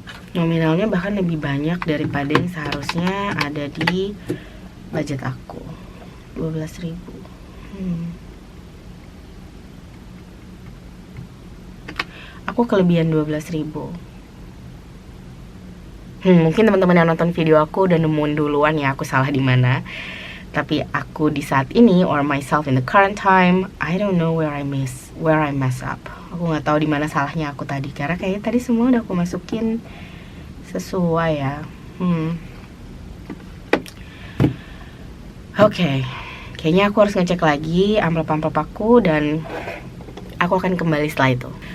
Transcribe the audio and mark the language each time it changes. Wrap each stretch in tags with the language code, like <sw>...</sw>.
<id>Nominalnya bahkan lebih banyak daripada yang seharusnya ada di budget aku. 12.000. Aku kelebihan 12.000. Mungkin teman-teman yang nonton video aku udah nemuin duluan ya aku salah di mana. Tapi aku di saat ini,</id> <en>or myself in the current time, I don't know where I mess up.</en> <id>Aku nggak tahu di mana salahnya aku tadi, karena kayaknya tadi semua udah aku masukin sesuai ya. Oke, kayaknya aku harus ngecek lagi amplop-amplop aku dan aku akan kembali setelah itu.</id>